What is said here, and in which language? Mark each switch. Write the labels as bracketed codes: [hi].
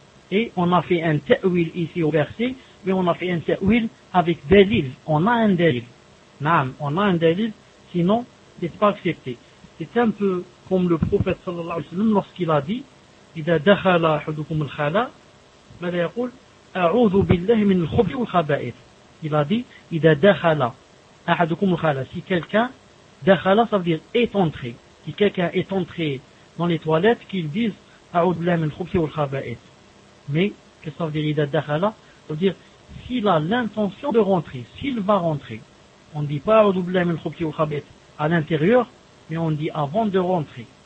[fr] Et on a fait un ta'wil ici au verset, mais on a fait un ta'wil avec délil. On a un délil. Naam, on a un délil, sinon, c'est pas accepté. C'est un peu comme le prophète sallallahu alayhi wa sallam lorsqu'il a dit [ar] إِذَا دَخَلَ أَحَدُكُمْ الْخَلَى مَلَا يَقُولْ أَعُوذُ بِاللَّهِ مِنْ الْخُبْثِ وَالْخَبَائِثِ. [fr] Il a dit [ar] إِذَا دَخَلَ أَحَدُكُمْ الْخَلَى. [fr] Si quelqu'un, دَخَلَ, ça veut dire est entré. Si quelqu'un est entré dans les toilettes, qu'il dise A'udhu Billahi Minash Shaitanir Rajim. Mais, qu'est-ce que ça veut dire, Ida Dakhala? Ça veut dire, s'il a l'intention de rentrer, s'il va rentrer, on ne dit pas A'udhu Billahi Minash Shaitanir Rajim à l'intérieur, mais on dit avant de rentrer.